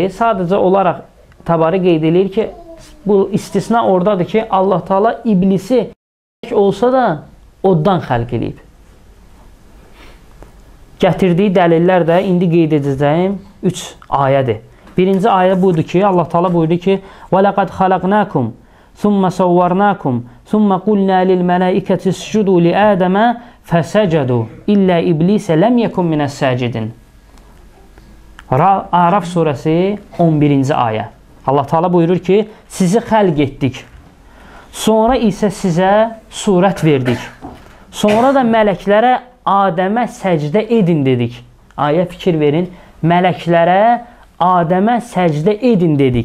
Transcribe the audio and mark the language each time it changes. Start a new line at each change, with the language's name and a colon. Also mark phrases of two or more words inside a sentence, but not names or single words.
Azerbaijani: Sadəcə olaraq Tabari qeyd edir ki, bu istisna oradadır ki, Allah Taala iblisi olsa da oddan xəlq edib. Gətirdiyi dəlillər də indi qeyd edəcəyim 3 ayədir. Birinci ayə budur ki, Allah Taala buyurdu ki:
Arabic: "ولقد خلقناكم ثم صورناكم ثم قلنا للملائكة اسجدوا لآدم فسجدوا إلا إبليس لم يكن من الساجدين."
Azerbaijani: Araf surəsi 11-ci ayə. Allah Taala buyurur ki, sizi xəlq etdik. Sonra isə sizə surət verdik. Sonra da mələklərə Adəmə səcdə edin dedik. Ayə fikir verin. Mələklərə Adəmə səcdə edin dedik.